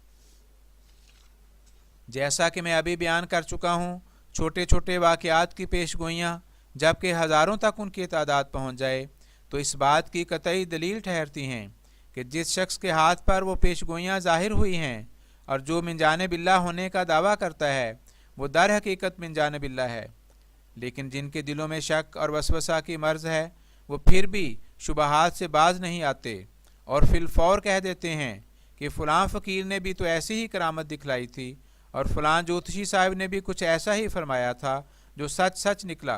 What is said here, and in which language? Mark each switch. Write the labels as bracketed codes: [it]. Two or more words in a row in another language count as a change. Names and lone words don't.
[ur] جیسا کہ میں ابھی بیان کر چکا ہوں، چھوٹے چھوٹے واقعات کی پیش گوئیاں جبکہ ہزاروں تک ان کی تعداد پہنچ جائے تو اس بات کی قطعی دلیل ٹھہرتی ہیں کہ جس شخص کے ہاتھ پر وہ پیش گوئیاں ظاہر ہوئی ہیں اور جو من جانب اللہ ہونے کا دعویٰ کرتا ہے، وہ در حقیقت من جانب اللہ ہے، لیکن جن کے دلوں میں شک اور وسوسہ کی مرض ہے، وہ پھر بھی شبہات سے باز نہیں آتے اور فی الفور کہہ دیتے ہیں کہ فلاں فقیر نے بھی تو ایسی ہی کرامت دکھلائی تھی، اور فلاں جوتشی صاحب نے بھی کچھ ایسا ہی فرمایا تھا جو سچ سچ نکلا۔